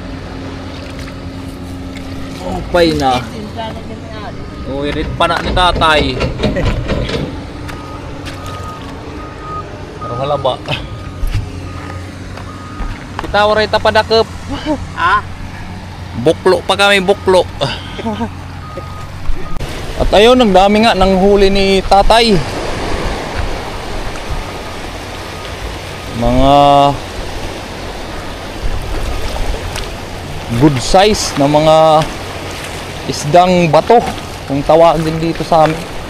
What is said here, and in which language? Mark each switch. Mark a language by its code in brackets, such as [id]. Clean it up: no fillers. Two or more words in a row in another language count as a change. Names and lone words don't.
[war] Maupay na. Oh, irit pa na ni tatay. Pero halaba. Kita waray tapadakep. Ah? Buklo pa kami, buklo. [tl] At ayun, ang dami nga ng huli ni tatay. Mga [en] good size [tl] na mga isdang bato kung tawagin dito sa amin.